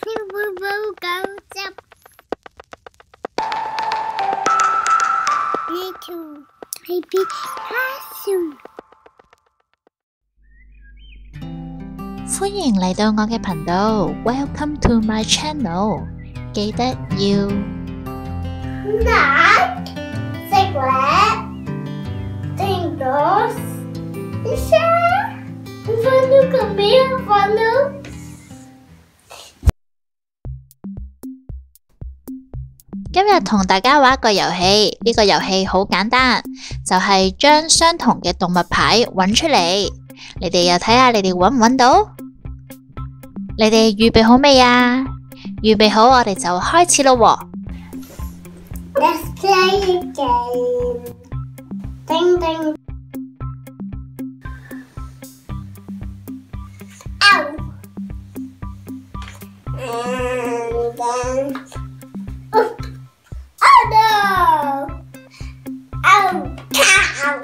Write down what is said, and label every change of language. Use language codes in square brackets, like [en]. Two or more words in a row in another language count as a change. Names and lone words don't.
[yue] 歡迎嚟到我嘅頻道 ， [en] Welcome to my channel。 [yue] 記得要 [en] like、subscribe、訂閱、share， follow comment follow。 [yue] 今日同大家玩一個遊戲，呢個遊戲好簡單，就係將相同嘅動物牌揾出嚟。你哋又睇下你哋揾唔揾到？你哋預備好未啊？預備好，我哋就開始咯喎。 [en] Let's play a game. Ding ding. Ow. And then. Oh no! Oh cow!